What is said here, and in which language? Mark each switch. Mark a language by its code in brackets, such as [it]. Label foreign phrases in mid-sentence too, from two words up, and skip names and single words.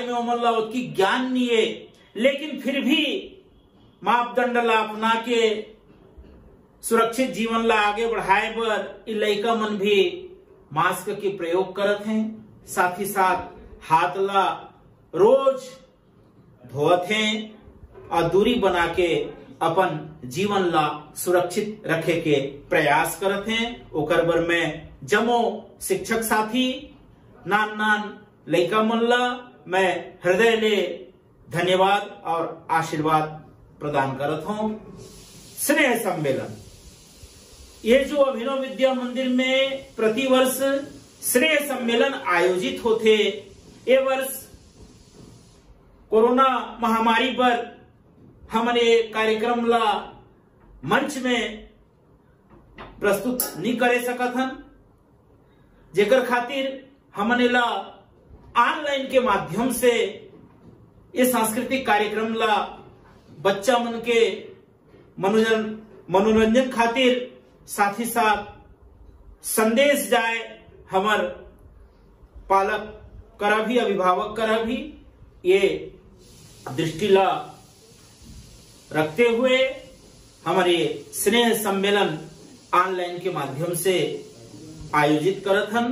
[hne] में उमन ला उतकी ज्ञान नहीं है, लेकिन फिर भी मापदंड ला अपना के सुरक्षित जीवन ला आगे बढ़ाए बर ये लइका मन भी मास्क के प्रयोग करत हैं, साथ ही साथ हाथ ला रोज धोत हैं और दूरी बना के अपन जीवन ला सुरक्षित रखे के प्रयास करत हैं। ओकर बर मैं जमो शिक्षक साथी नान लइका मन ला मैं हृदय ले धन्यवाद और आशीर्वाद प्रदान करत हूं। स्नेह सम्मेलन, ये जो अभिनव विद्या मंदिर में प्रतिवर्ष स्नेह सम्मेलन आयोजित होते, ये वर्ष कोरोना महामारी पर हमने कार्यक्रम ला मंच में प्रस्तुत नहीं करे सकत हन, जेकर खातिर हमने ला ऑनलाइन के माध्यम से ये सांस्कृतिक कार्यक्रम ला बच्चा मन के मनोरंजन खातिर, साथ ही साथ संदेश जाए हमार पालक करा भी अभिभावक करा भी, ये दृष्टि ला रखते हुए हमारे स्नेह सम्मेलन ऑनलाइन के माध्यम से आयोजित करत हन।